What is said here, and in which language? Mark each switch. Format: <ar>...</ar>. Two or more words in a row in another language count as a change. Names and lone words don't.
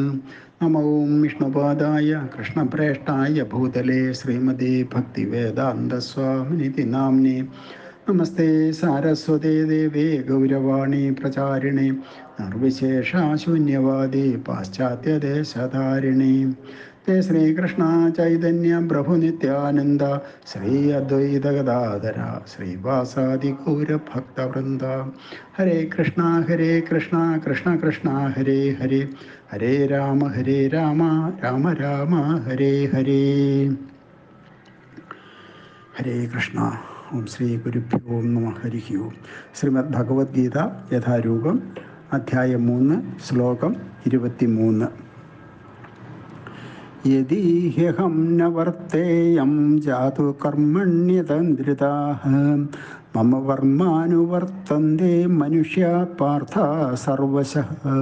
<sa>നമോ വിഷ്ണുപാദായ കൃഷ്ണപ്രേഷ്ഠായ ഭൂതലേ ശ്രീമതേ ഭക്തിവേദാന്തസ്വാമിനിതി നാമ്നേ. നമസ്തേ സാരസ്വതേ ദേവേ ഗൗരവാണി പ്രചാരിണേ നിർവിശേഷശൂന്യവാദി പാശ്ചാത്യദേശധാരിണി. ते श्रीकृष्ण चैतन्य प्रभु नित्यानंद श्री अद्वैत गदाधर श्रीवासादि गौर भक्तवृंद. हरे कृष्ण कृष्ण कृष्ण हरे हरे हरे राम राम राम हरे हरे. हरे कृष्ण. ओम श्री गुरुभ्यो नमः. हरि ओम.</sa> <ml>श्रीमद् भगवद्गीത യഥാരൂപം അധ്യായം 3 ശ്ലോകം 23.</ml> <sa>യദീഹ്യഹം ന വർത്തേയം ജാതു കർമ്മണ്യതന്ദ്രിതാഃ മമ വർമാനുവർത്തന്തെ മനുഷ്യാ പാർത്ഥ സർവശഃ.</sa>